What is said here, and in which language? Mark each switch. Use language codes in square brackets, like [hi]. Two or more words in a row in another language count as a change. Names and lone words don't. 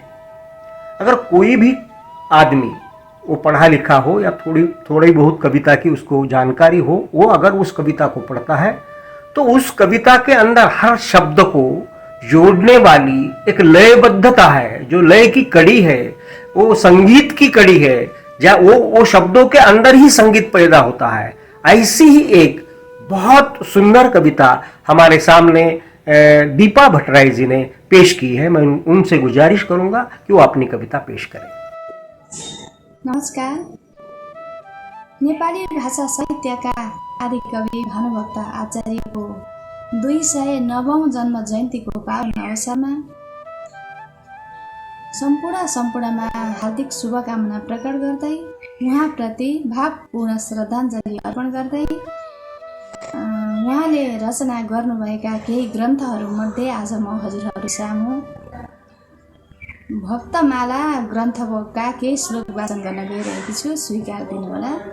[hi] अगर कोई भी आदमी वो पढ़ा लिखा हो या थोड़ी बहुत कविता की उसको जानकारी हो, वो अगर उस कविता को पढ़ता है तो उस कविता के अंदर हर शब्द को जोड़ने वाली एक लयबद्धता है, जो लय की कड़ी है, वो संगीत की कड़ी है, वो शब्दों के अंदर ही संगीत पैदा होता है। ऐसी ही एक बहुत सुंदर कविता हमारे सामने दीपा भट्टराई जी ने पेश की है। मैं उनसे गुजारिश करूंगा कि वो अपनी कविता पेश करें। नमस्कार। [ne] नेपाली भाषा साहित्यका आदि कवि भानुभक्त आचार्यको 209औं जन्म जयन्तीको पावन अवसरमा सम्पूर्णमा हार्दिक शुभकामना प्रकट गर्दै उहाँप्रति भावपूर्ण श्रद्धाञ्जली अर्पण गर्दै उहाँले रचना गर्नुभएका केही ग्रन्थहरूमध्ये आज म हजुरहरू सामु भक्तमाला ग्रन्थका केही श्लोक वाचन गर्न गइरहेकी छु, स्वीकार दिनुहोला।